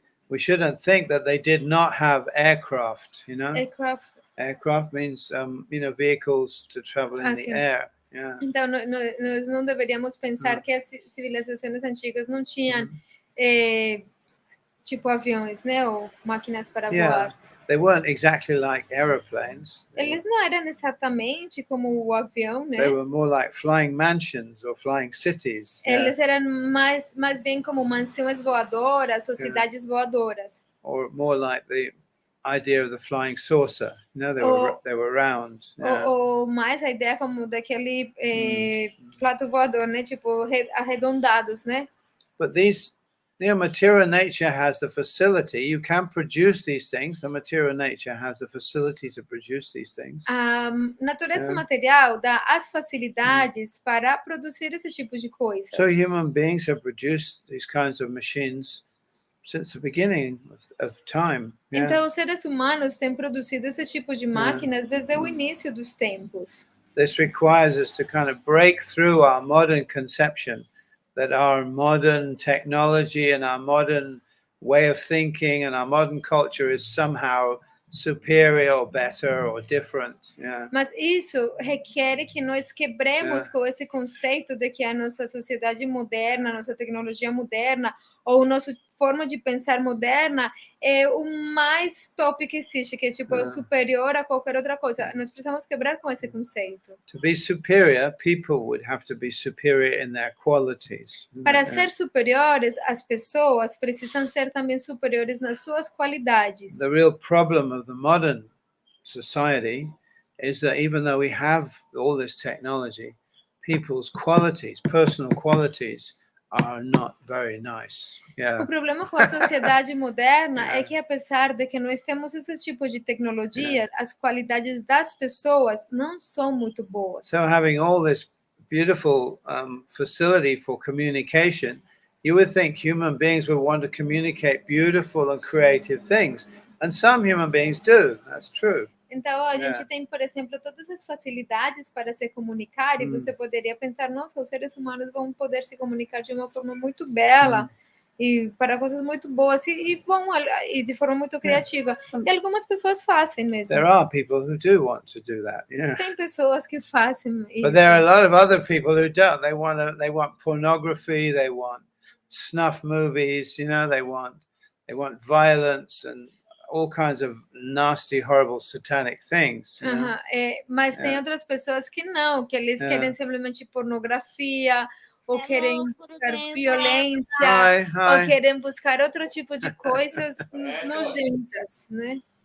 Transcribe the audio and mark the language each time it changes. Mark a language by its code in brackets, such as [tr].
[en] We shouldn't think that they did not have aircraft. You know. Aircraft means vehicles to travel in the air. Yeah. [pt] Então nós não deveríamos pensar que as civilizações antigas não tinham tipo aviões, né, ou máquinas para voar. [en] They weren't exactly like aeroplanes. [pt] Eles não eram exatamente como o avião, né? [en] They were more like flying mansions or flying cities. [pt] Eles eram mais bem como mansões voadoras ou cidades voadoras. [en] Or more like the idea of the flying saucer. You know, they were round. [pt] Ou mais a ideia como daquele plato voador, né? Tipo arredondados, né? [en] But material nature has the facility. You can produce these things. The material nature has the facility to produce these things. [pt] A natureza material dá as facilidades para produzir esse tipo de coisas. [en] So human beings have produced these kinds of machines since the beginning of time. [pt] Então os seres humanos têm produzido esse tipo de máquinas desde o início dos tempos. [en] This requires us to kind of break through our modern conception that our modern technology and our modern way of thinking and our modern culture is somehow superior or better or different. [pt] Mas isso requer que nós quebremos com esse conceito de que a nossa sociedade moderna, a nossa tecnologia moderna ou nossa forma de pensar moderna é o mais top que existe, que é tipo superior a qualquer outra coisa. Nós precisamos quebrar com esse conceito. [en] To be superior, people would have to be superior in their qualities. [pt] Para ser superiores, as pessoas precisam ser também superiores nas suas qualidades. [en] The real problem of the modern society is that even though we have all this technology, people's qualities, personal qualities, are not very nice. [pt] O problema com a sociedade moderna é que, apesar de que nós temos esse tipo de tecnologia, as qualidades das pessoas não são muito boas. [en] So having all this beautiful facility for communication, you would think human beings would want to communicate beautiful and creative things. And some human beings do. That's true. [pt] Então, a gente tem, por exemplo, todas as facilidades para se comunicar e você poderia pensar, nossa, os seres humanos vão poder se comunicar de uma forma muito bela e para coisas muito boas e de forma muito criativa. E algumas pessoas fazem mesmo. [en] There are people who do want to do that. [pt] Tem pessoas que fazem isso. [en] But there are a lot of other people who don't. They want pornography, they want snuff movies, they want violence and all kinds of nasty, horrible, satanic things. [pt] Mas tem outras pessoas que não, que eles querem simplesmente pornografia, ou querem buscar violência, ou querem buscar outro tipo de coisas nojentas, né?